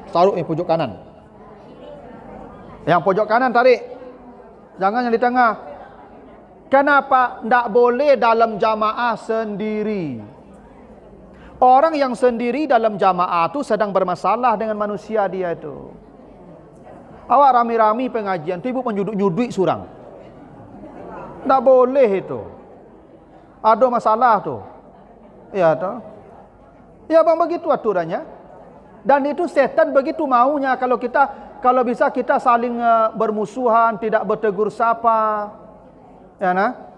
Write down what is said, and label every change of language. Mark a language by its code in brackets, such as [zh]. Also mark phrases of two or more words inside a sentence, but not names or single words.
[id] Taruh pojok kanan. Yang pojok kanan tarik. Jangan yang di tengah. Kenapa tidak boleh dalam jamaah sendiri? Orang yang sendiri dalam jamaah itu sedang bermasalah dengan manusia dia itu. [min] Awak rami-rami pengajian tu ibu menyuduk-nyuduk surang. [id] Tak boleh itu. Ada masalah tu. Ya toh. Ya bang, begitu aturannya. Dan itu setan begitu maunya kalau bisa kita saling bermusuhan, tidak bertegur sapa. Ya nah.